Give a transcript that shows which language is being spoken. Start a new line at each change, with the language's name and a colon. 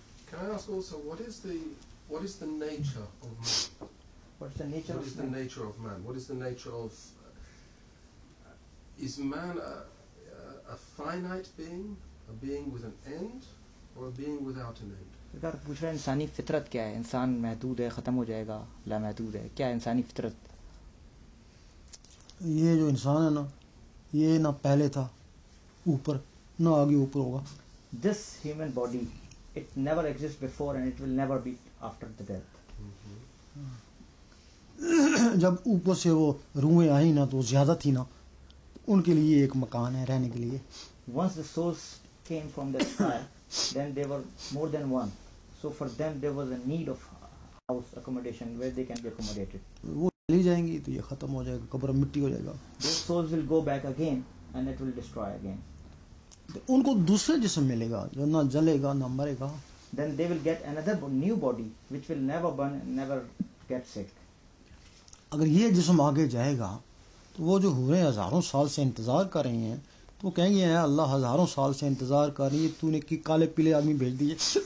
English: Can I ask also, what is the nature of man? What's the nature What of is the man? nature of man? What is the nature of... is man a finite being, a being with an end, or a being without an end?
Hindi: सरकार पूछ रहा है इंसानी फितरत क्या है. इंसान महदूद है, ख़त्म हो जाएगा, लामहदूद है. क्या है इंसानी फितरत? ये जो इंसान है ना, ये ना पहले था ऊपर, ना आगे ऊपर होगा.
English: This human body, it never exists before and it will never be after the death.
Hindi: जब ऊपर से वो रूहें आई ना तो ज्यादा थी ना, उनके लिए एक मकान है रहने के लिए.
English: Once the souls came from the sky, then they were more than one. So for them there was a need of house accommodation where they can be accommodated.
Hindi: वो चली जाएंगी तो ये खत्म हो जाएगा, कब्र में मिट्टी हो जाएगा.
English: Those souls will go back again and it will destroy again.
Hindi: तो उनको दूसरे जिस्म मिलेगा जो ना जलेगा ना मरेगा.
English: Then they will get another new body which will never burn and never get sick.
Hindi: अगर ये जिस्म आगे जाएगा तो वो जो हुए हजारों साल से इंतजार कर रहे हैं तो वो कहेंगे हैं अल्लाह हजारों साल से इंतजार कर रही है, तूने कि काले पीले आदमी भेज दिए.